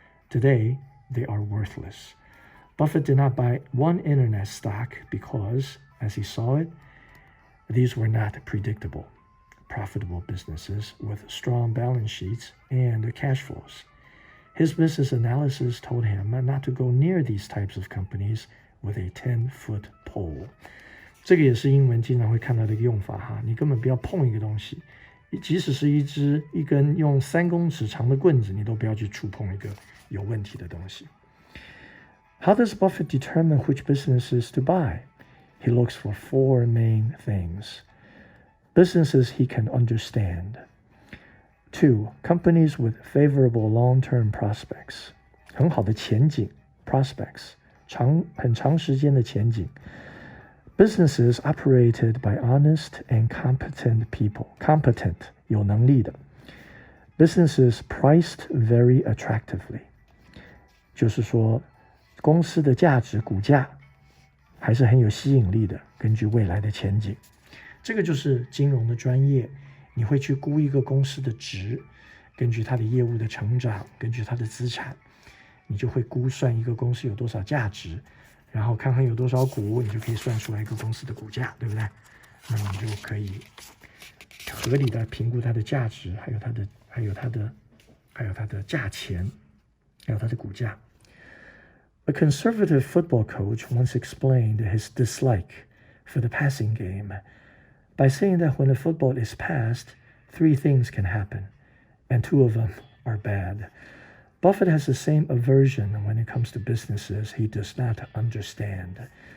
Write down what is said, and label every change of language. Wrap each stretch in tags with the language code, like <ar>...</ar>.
<en>Today, they are worthless. Buffett did not buy one internet stock because, as he saw it, these were not predictable, profitable businesses with strong balance sheets and cash flows. His business analysis told him not to go near these types of companies with a 10-foot pole.</en> <zh>这个也是英文经常会看到的一个用法哈，你根本不要碰一个东西，即使是一根用3公尺长的棍子，你都不要去触碰一个有问题的东西。 How does Buffett determine which businesses to buy? He looks for 4 main things. Businesses he can understand. 2. Companies with favorable long-term prospects. 很好的前景 prospects. 很长时间的前景。</zh> <en>Businesses operated by honest and competent people.</en> <zh>Competent, 有能力的。</zh> <en>Businesses priced very attractively.</en> <zh>就是说，公司的价值股价还是很有吸引力的，根据未来的前景。这个就是金融的专业，你会去估一个公司的值，根据它的业务的成长，根据它的资产，你就会估算一个公司有多少价值，然后看看有多少股，你就可以算出来一个公司的股价，对不对？那么你就可以合理的评估它的价值，还有它的价钱，还有它的股价。</zh> <en>A conservative football coach once explained his dislike for the passing game by saying that when a football is passed, 3 things can happen, and 2 of them are bad. Buffett has the same aversion when it comes to businesses he does not understand.</en>